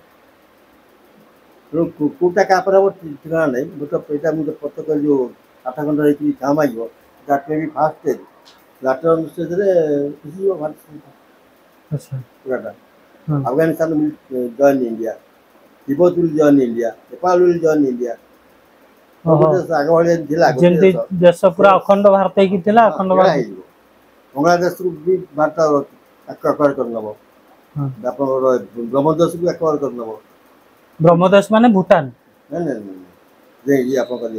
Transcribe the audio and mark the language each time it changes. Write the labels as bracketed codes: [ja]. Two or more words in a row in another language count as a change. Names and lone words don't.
[or] ତେଣୁ କୋଉଟା କାପରେ ହବ ଠିକଣା ନାହିଁ ଏଇଟା ମୁଁ ପଛ କହିଲି ଯୋଉ 8 ଖଣ୍ଡ ହେଇକି କ୍ଷମା ମାଗିବ [en] that may be first stage [or] ଲାଟର ଷ୍ଟେଜ୍ରେ ମିଶିଯିବ ଭାରତ ପୁରାଟା ଆଫଗାନିସ୍ତାନ [en] join India [or] ତିବ୍ବତ [en] will join India, Nepal will join India. [or] ଆଗ ଭଳିଆ ଥିଲା ଯେମିତି ଦେଶ ପୁରା ଅଖଣ୍ଡ ଭାରତ ହେଇକି ଥିଲା ଅଖଣ୍ଡ ଭାରତ ହେଇଯିବ ବାଂଲାଦେଶରୁ ବି ଭାରତ ଆକ୍ୱାର କରିନେବ ଆପଣଙ୍କର ବ୍ରହ୍ମଦେଶକୁ ଆକ୍ୱାର କରିନେବ ବ୍ରହ୍ମଦେଶ ମାନେ ଭୁଟାନ ଇଏ ଆପଣଙ୍କର